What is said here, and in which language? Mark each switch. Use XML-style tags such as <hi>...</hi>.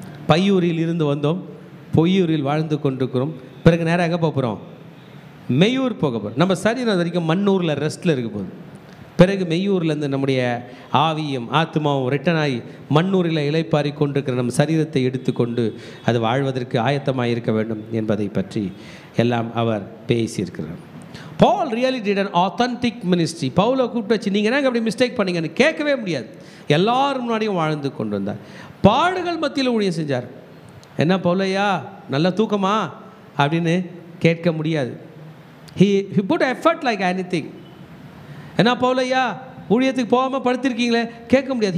<ta>பையூரில் இருந்து வந்தோம், பொய்யூரில் வாழ்ந்து கொண்டிருக்கிறோம். பிறகு நேராக எங்கே போகிறோம்? மெய்யூர் போக போகிறோம். நம்ம சரீரம் வரைக்கும் மண்ணூரில் ரெஸ்ட்டில் இருக்க போகுது. பிறகு மெய்யூர்லேருந்து நம்முடைய ஆவியும் ஆத்மாவும் ரிட்டன் ஆகி மண்ணூரில் இலைப்பாரி கொண்டிருக்கிற நம் சரீரத்தை எடுத்துக்கொண்டு அது வாழ்வதற்கு ஆயத்தமாக இருக்க வேண்டும் என்பதை பற்றி எல்லாம் அவர் பேசியிருக்கிறார்.</ta> <en>Paul really did an authentic ministry.</en> <ta>பவுலை கூப்பிட்டு வச்சு நீங்கள் என்ன அப்படி மிஸ்டேக் பண்ணீங்கன்னு கேட்கவே முடியாது. எல்லாரும் முன்னாடியும் வாழ்ந்து கொண்டு வந்தார். பாடுகள் மத்தியில் ஊழியம் செஞ்சார். என்ன பவுலையா நல்ல தூக்கமா அப்படின்னு கேட்க முடியாது.</ta> <en>he put effort like anything.</en> <ta>என்ன பவுலையா ஊழியத்துக்கு போகாமல் படுத்திருக்கீங்களே கேட்க முடியாது.</ta>